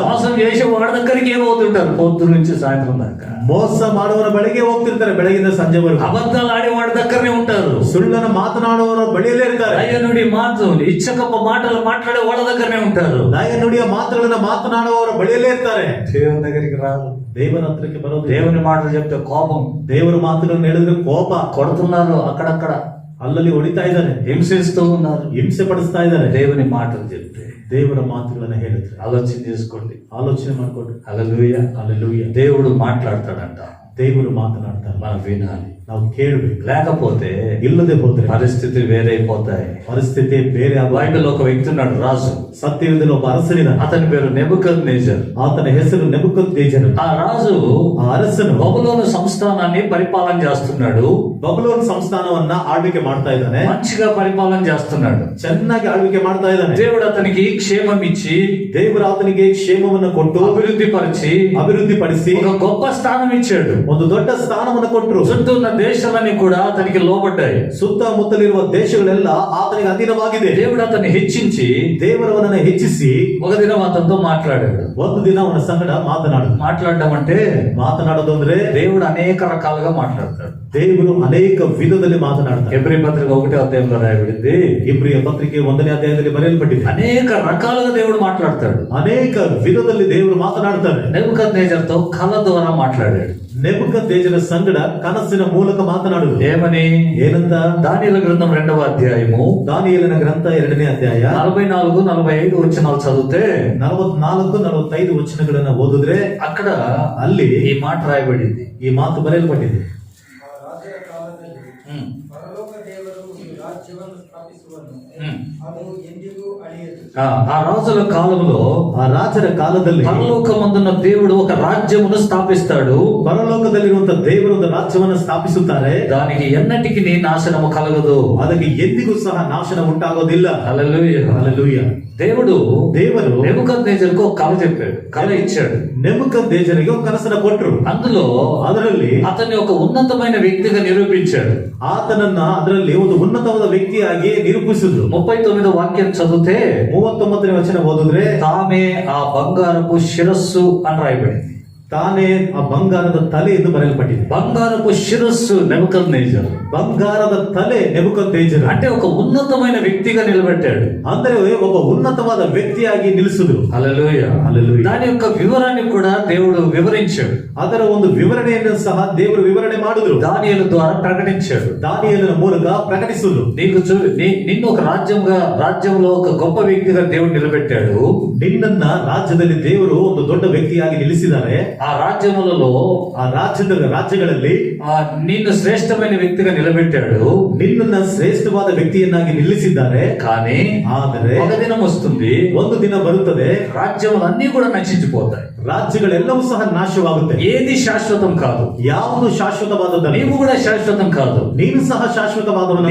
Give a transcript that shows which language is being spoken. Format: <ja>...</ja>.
<te>మోసం చేసే వాడి దగ్గరికి ఏమవుతుంటారు పొద్దు నుంచి సాయంత్రం దాకా.</te> <kn>ಮೋಸ ಮಾಡುವವರ ಬಳಿಗೆ ಹೋಗ್ತಿರ್ತಾರೆ, ಬೆಳಗಿಂದ ಸಂಜೆವರೆಗೂ.</kn> <te>అబద్ధాలు ఆడేవాడి దగ్గరనే ఉంటారు,</te> <kn>ಸುಳ್ಳನ್ನು ಮಾತನಾಡುವವರ ಬಳಿಯಲ್ಲೇ ಇರ್ತಾರೆ.</kn> <te>దయ నుడి మాటలు ఇచ్చకప్ప మాటలు మాట్లాడే వాళ్ళ దగ్గరనే ఉంటారు.</te> <kn>ದಯ ನುಡಿಯ ಮಾತುಗಳನ್ನ ಮಾತನಾಡುವವರ ಬಳಿಯಲ್ಲೇ ಇರ್ತಾರೆ.</kn> <te>దేవుని దగ్గరికి రాదు,</te> <kn>ದೇವರ ಹತ್ರಕ್ಕೆ ಬರೋದು.</kn> <te>దేవుని మాటలు చెప్తే కోపం,</te> <kn>ದೇವರ ಮಾತುಗಳನ್ನು ಹೇಳಿದ್ರೆ ಕೋಪ.</kn> <te>కొడుతున్నారు, అక్కడక్కడ</te> <kn>ಅಲ್ಲಲ್ಲಿ ಹೊಡಿತಾ ಇದ್ದಾರೆ,</kn> <te>హింసిస్తూ ఉన్నారు.</te> <kn>ಹಿಂಸೆ ಪಡಿಸ್ತಾ ಇದ್ದಾರೆ.</kn> <te>దేవుని మాటలు చెప్తే,</te> <kn>ದೇವರ ಮಾತುಗಳನ್ನ ಹೇಳಿದ್ರೆ</kn> <te>ఆలోచన చేసుకోండి.</te> <kn>ಆಲೋಚನೆ ಮಾಡ್ಕೊಡ್ರಿ.</kn> <te>హల్లెలూయా, హల్లెలూయా. దేవుడు మాట్లాడతాడంట,</te> <kn>ದೇವರು ಮಾತನಾಡ್ತಾರೆ,</kn> <te>మనం వినాలి.</te> <kn>ನಾವು ಕೇಳಬೇಕು.</kn> <te>లేకపోతే</te> <kn>ಇಲ್ಲದೆ ಹೋದ್ರೆ</kn> <te>పరిస్థితి వేరైపోతాయి.</te> <kn>ಪರಿಸ್ಥಿತಿ ಬೇರೆ.</kn> <te>బైబిల్ ఒక వ్యక్తి ఉన్నాడు, రాజు.</te> <kn>ಸತ್ಯವೇದದಲ್ಲಿ ಒಬ್ಬ ಅರಸನಿದ,</kn> <te>అతని పేరు నెబుకద్నెజర్.</te> <kn>ಆತನ ಹೆಸರು ನೆಬೂಕದ್ನೆಚ್ಚರ.</kn> <te>ఆ రాజు</te> <kn>ಆ ಅರಸನು</kn> <te>బబులోను సంస్థానాన్ని పరిపాలన చేస్తున్నాడు.</te> <kn>ಬಬುಲೋನ್ ಸಂಸ್ಥಾನವನ್ನ ಆಳ್ವಿಕೆ ಮಾಡ್ತಾ ಇದ್ದಾನೆ.</kn> <te>మంచిగా పరిపాలన చేస్తున్నాడు.</te> <kn>ಚೆನ್ನಾಗಿ ಆಳ್ವಿಕೆ ಮಾಡ್ತಾ ಇದ್ದಾನೆ.</kn> <te>దేవుడు అతనికి క్షేమం ఇచ్చి,</te> <kn>ದೇವರು ಆತನಿಗೆ ಕ್ಷೇಮವನ್ನು ಕೊಟ್ಟು</kn> <te>అభివృద్ధి పరిచి,</te> <kn>ಅಭಿವೃದ್ಧಿ ಪಡಿಸಿ</kn> <te>ఒక గొప్ప స్థానం ఇచ్చాడు.</te> <kn>ಒಂದು ದೊಡ್ಡ ಸ್ಥಾನವನ್ನು ಕೊಟ್ಟರು.</kn> <te>చుట్టూ ఉన్న దేశాలన్నీ కూడా అతనికి లోబడ్డాయి.</te> <kn>ಸುತ್ತಮುತ್ತಲಿರುವ ದೇಶಗಳೆಲ್ಲ ಆತನಿಗೆ ಅಧೀನವಾಗಿದೆ.</kn> <te>దేవుడు అతన్ని హెచ్చించి,</te> <kn>ದೇವರವನನ್ನ ಹೆಚ್ಚಿಸಿ</kn> <te>ఒక దినం అతనితో మాట్లాడాడు.</te> <kn>ಒಂದು ದಿನ ಅವನ ಸಂಗಡ</kn> <te>మాట్లాడడం అంటే,</te> <kn>ಮಾತನಾಡೋದು ಅಂದ್ರೆ</kn> <te>దేవుడు అనేక రకాలుగా మాట్లాడతాడు.</te> <kn>ದೇವರು ಅನೇಕ ವಿಧದಲ್ಲಿ ಮಾತನಾಡ್ತಾರೆ.</kn> <te>హెబ్రీ పత్రిక 1వ అధ్యాయంలో రాయబడింది.</te> <kn>ಇಬ್ರಿಯ ಪತ್ರಿಕೆ 1ನೇ ಅಧ್ಯಾಯದಲ್ಲಿ ಬರೆಯಲ್ಪಟ್ಟಿದೆ.</kn> <te>అనేక రకాలుగా దేవుడు మాట్లాడతాడు.</te> <kn>ಅನೇಕ ವಿಧದಲ್ಲಿ ದೇವರು ಮಾತನಾಡ್ತಾರೆ.</kn> <te>నెబుకద్నెజర్తో కళ ద్వారా మాట్లాడాడు.</te> <kn>ನೆಬೂಕದ್ನೆಚ್ಚರನ ಸಂಗಡ ಕನಸಿನ ಮೂಲಕ ಮಾತನಾಡುವುದು.</kn> <te>ఏమని?</te> <kn>ಏನಂತ?</kn> <te>దానియేలు గ్రంథం 2వ అధ్యాయము</te> <kn>ದಾನಿಯೇಲನ ಗ್ರಂಥ 2ನೇ ಅಧ್ಯಾಯ</kn> <te>44-45 వచనాలు చదివితే,</te> <kn>44-45 ವಚನಗಳನ್ನ ಓದಿದ್ರೆ</kn> <te>అక్కడ</te> <kn>ಅಲ್ಲಿ</kn> <te>ఈ మాట రాయబడింది.</te> <kn>ಈ ಮಾತು ಬರೆಯಲ್ಪಟ್ಟಿದೆ. ರಾಜರ ಕಾಲದಲ್ಲಿ ಪರಲೋಕ ದೇವರು ಒಂದು ರಾಜ್ಯವನ್ನು ಸ್ಥಾಪಿಸುವನು, ಅದು ಎಂದಿಗೂ ಅಳಿಯದು.</kn> <te>ఆ రాజుల కాలంలో,</te> <kn>ಆ ರಾಜರ ಕಾಲದಲ್ಲಿ</kn> <te>పరలోకమందున్న దేవుడు ఒక రాజ్యమును స్థాపిస్తాడు.</te> <kn>ಪರಲೋಕದಲ್ಲಿರುವಂತ ದೇವರು ಒಂದು ರಾಜ್ಯವನ್ನು ಸ್ಥಾಪಿಸುತ್ತಾರೆ.</kn> <te>దానికి ఎన్నటికి నాశనము కలగదు,</te> <kn>ಅದಕ್ಕೆ ಎಂದಿಗೂ ಸಹ ನಾಶನ ಉಂಟಾಗೋದಿಲ್ಲ.</kn> <te>హల్లెలూయా,</te> <kn>ಹಲ್ಲೆಲೂಯಾ. దేವರು ದೇವರು</kn> <te>నెబుకద్నెజర్కు ఒక కళ చెప్పాడు, కళ ఇచ్చాడు.</te> <kn>ನೆಬೂಕದ್ನೆಚ್ಚರನಿಗೆ ಒಂದು ಕನಸನ್ನ ಕೊಟ್ಟರು.</kn> <te>అందులో</te> <kn>ಅದರಲ್ಲಿ</kn> <te>అతన్ని ఒక ఉన్నతమైన వ్యక్తిగా నిరూపించాడు.</te> <kn>ಆತನನ್ನ ಅದರಲ್ಲಿ ಒಂದು ಉನ್ನತವಾದ ವ್ಯಕ್ತಿಯಾಗಿ ನಿರೂಪಿಸಿದ್ರು.</kn> <te>39వ వాక్యం చదివితే,</te> <kn>39ನೇ ವಚನ ಓದಿದ್ರೆ,</kn> <te>తామే ఆ బంగారపు శిరస్సు అని రాయబడింది.</te> <kn>ತಾನೇ ಆ ಬಂಗಾರದ ತಲೆ ಎಂದು ಬರೆಯಲ್ಪಟ್ಟಿದೆ.</kn> <te>బంగారపు శిరస్సు నెబుకద్నెజర్.</te> <kn>ಬಂಗಾರದ ತಲೆ ನೆಬೂಕದ್ನೆಚ್ಚರ</kn> <te>అంటే ఒక ఉన్నతమైన వ్యక్తిగా నిలబెట్టాడు.</te> <kn>ಅಂದರೆ ಒಬ್ಬ ಉನ್ನತವಾದ ವ್ಯಕ್ತಿಯಾಗಿ ನಿಲ್ಲಿಸಿದ್ರು.</kn> <te>హల్లెలూయా, హల్లెలూయా. దాని యొక్క వివరాన్ని కూడా దేవుడు వివరించాడు.</te> <kn>ಅದರ ಒಂದು ವಿವರಣೆಯನ್ನು ಸಹ ದೇವರು ವಿವರಣೆ ಮಾಡಿದ್ರು.</kn> <te>దానియేలు ద్వారా ప్రకటించాడు.</te> <kn>ದಾನಿಯೇಲನ ಮೂಲಕ ಪ್ರಕಟಿಸಿದ್ರು.</kn> <te>నిన్ను ఒక రాజ్యంలో ఒక గొప్ప వ్యక్తిగా దేవుడు నిలబెట్టాడు.</te> <kn>ನಿನ್ನನ್ನ ರಾಜ್ಯದಲ್ಲಿ ದೇವರು ಒಂದು ದೊಡ್ಡ ವ್ಯಕ್ತಿಯಾಗಿ ನಿಲ್ಲಿಸಿದ್ದಾರೆ.</kn> <te>ఆ రాజ్యములలో,</te> <kn>ಆ ರಾಜ್ಯಗಳಲ್ಲಿ</kn> <te>నిన్ను శ్రేష్టమైన వ్యక్తిగా నిలబెట్టాడు.</te> <kn>ನಿನ್ನನ್ನ ಶ್ರೇಷ್ಠವಾದ ವ್ಯಕ್ತಿಯನ್ನಾಗಿ ನಿಲ್ಲಿಸಿದ್ದಾರೆ.</kn> <te>కానీ</te> <kn>ಆದರೆ</kn> <te>ఒక దినం వస్తుంది,</te> <kn>ಒಂದು ದಿನ ಬರುತ್ತದೆ,</kn> <te>రాజ్యములన్నీ కూడా నశించిపోతాయి.</te> <kn>ರಾಜ್ಯಗಳೆಲ್ಲವೂ ಸಹ ನಾಶವಾಗುತ್ತೆ.</kn> <te>ఏది శాశ్వతం కాదు.</te> <kn>ಯಾವುದು ಶಾಶ್ವತವಾದದ್ದಲ್ಲ.</kn> <te>నీవు కూడా శాశ్వతం కాదు.</te> <kn>ನೀನು ಸಹ ಶಾಶ್ವತವಾದವನಲ್ಲ.</kn>